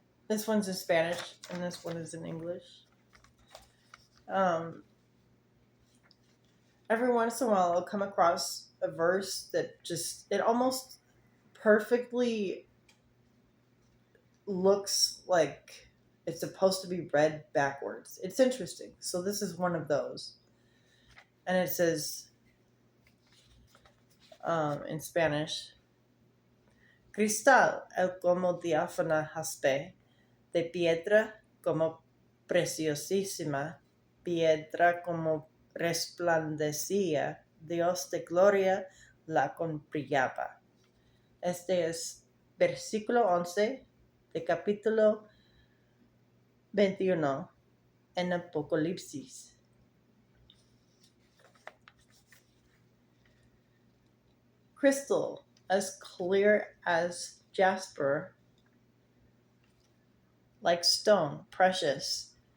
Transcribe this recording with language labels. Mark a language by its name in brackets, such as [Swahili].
[English] This one's in Spanish and this one is in English. Um, every once in a while I'll come across a verse that it almost perfectly looks like it's supposed to be read backwards. It's interesting. So this is one of those. And it says in Spanish, [Spanish] Cristal el como diáfana jaspe, de piedra como preciosísima, piedra como resplandecía, Dios de gloria la brillaba. Este es versículo 11 de capítulo 21 en Apocalipsis. [English] Crystal, as clear as jasper, like stone, precious.